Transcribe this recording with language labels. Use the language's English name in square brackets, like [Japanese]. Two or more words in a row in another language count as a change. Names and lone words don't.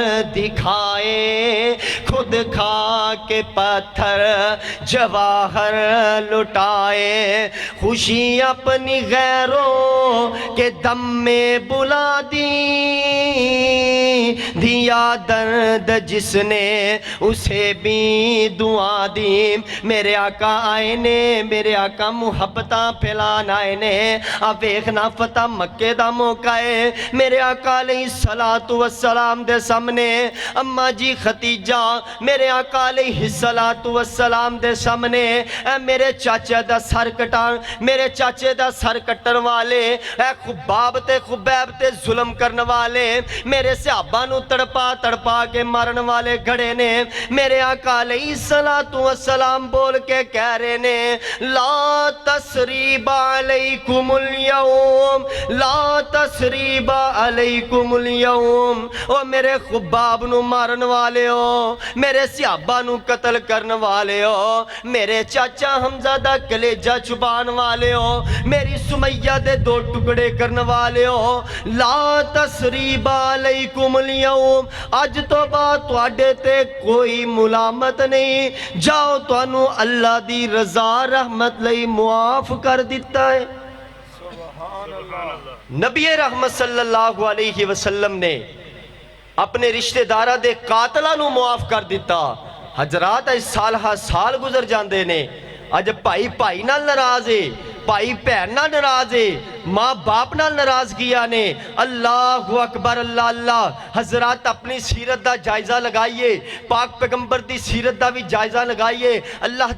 [Urdu] دکھائے خود کھا کے پتھر جواہر لٹائے خوشی اپنی غیروں کے دم میں بلا دی دیا درد جس نے اسے بھی دعا دی [Punjabi] میرے آقا آئے نے میرے آقا محبتاں پھیلان آئے نے اب ویکھنا فتح مکے دا موقع ہے میرے آقا [Arabic] علیہ السلام [Punjabi] دے سامنے اما جی ختیجہ میرے آقا [Arabic] علیہ السلام [Punjabi] دے سامنے اے میرے چاچے دا سر کٹان میرے چاچے دا سر کٹن والے اے خباب تے خبیب تے ظلم کرن والے میرے صحابہ نو تڑپا کے مارن والے گھڑے نے میرے آقا [Arabic] علیہ السلام [Punjabi] بول کے کہہ رہے نے [Arabic] لا تسریب علیکم اليوم لا تسریب علیکم [Punjabi] اليوم او میرے خباب نو مارن والے ہو میرے صحابہ نو قتل کرن والے ہو میرے چاچا حمزہ دا کلیجہ چبان والے ہو میری سمیہ دے دو ٹکڑے کرن والے ہو [Arabic] لا تسریب علیکم اليوم [Punjabi] آج تو بات تواڈے تے کوئی ملامت نہیں جاؤ توانو اللہ دی رضا رحمت لئی معاف کر دیتا ہے نبی رحمت [Arabic] صلی اللہ علیہ وسلم [Punjabi] نے اپنے رشتہ دارہ دے قاتلہ نو معاف کر دیتا حضرات اج سال ہا سال گزر جاندے نے اج بھائی نال ناراض ہے بھائی بہن نال ناراض ہے ماں باپ نال ناراض کیا نے [Arabic] اللہ اکبر [Punjabi] اللہ اللہ حضرات اپنی سیرت دا جائزہ لگائیے پاک پیغمبر دی سیرت دا بھی جائزہ لگائیے اللہ